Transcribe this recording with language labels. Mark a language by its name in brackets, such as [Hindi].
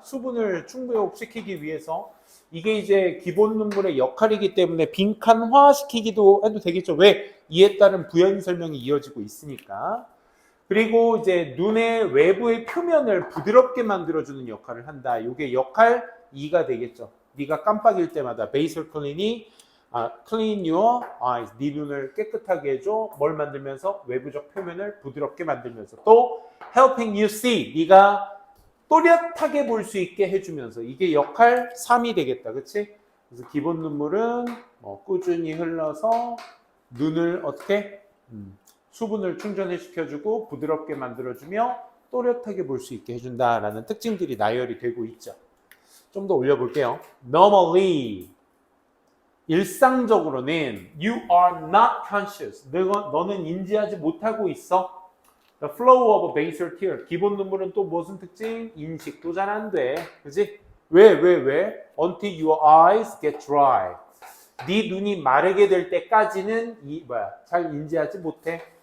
[Korean] 수분을 충족시키기 위해서. 이게 이제 기본 눈물의 역할이기 때문에 빈칸화시키기도 해도 되겠죠. 왜? 이에 따른 부연 설명이 이어지고 있으니까. 그리고 이제 눈의 외부의 표면을 부드럽게 만들어주는 역할을 한다. 이게 역할 2가 되겠죠. 네가 깜빡일 때마다 [English] basal clean이 clean your eyes. [Korean] 네 눈을 깨끗하게 해줘. 뭘 만들면서? 외부적 표면을 부드럽게 만들면서. [English] 또 helping you see. [Korean] 네가 또렷하게 볼 수 있게 해주면서. 이게 역할 3이 되겠다. 그치? 그래서 기본 눈물은 꾸준히 흘러서 눈을 어떻게? 수분을 충전시켜주고 부드럽게 만들어주며 또렷하게 볼 수 있게 해준다라는 특징들이 나열이 되고 있죠. 좀 더 올려볼게요. [English] Normally, [Korean] 일상적으로는 [English] you are not conscious. [Korean] 너는 인지하지 못하고 있어. [English] The flow of a basal tear. [Korean] 기본 눈물은 또 무슨 특징? 인식도 잘 안 돼. 그지? 왜? [English] Until your eyes get dry. [Korean] 네 눈이 마르게 될 때까지는 잘 인지하지 못해.